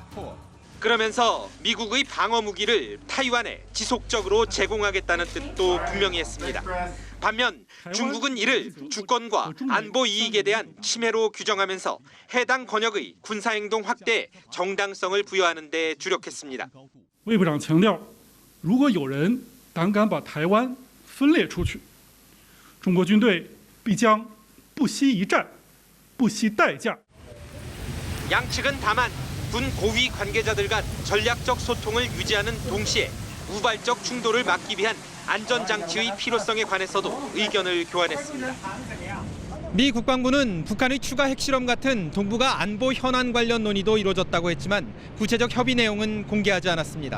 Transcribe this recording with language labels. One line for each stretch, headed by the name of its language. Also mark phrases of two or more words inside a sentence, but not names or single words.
Korean: 그러면서 미국의 방어 무기를 타이완에 지속적으로 제공하겠다는 뜻도 분명히 했습니다. 반면 중국은 이를 주권과 안보 이익에 대한 침해로 규정하면서 해당 권역의 군사행동 확대에 정당성을 부여하는 데 주력했습니다.
Chinese: 魏部长强调，如果有人胆敢把台湾分裂出去，中国军队必将不惜一战，不惜代价。
Korean: 양측은 다만 군 고위 관계자들 간 전략적 소통을 유지하는 동시에 우발적 충돌을 막기 위한 안전장치의 필요성에 관해서도 의견을 교환했습니다. 미 국방부는 북한의 추가 핵실험 같은 동북아 안보 현안 관련 논의도 이루어졌다고 했지만 구체적 협의 내용은 공개하지 않았습니다.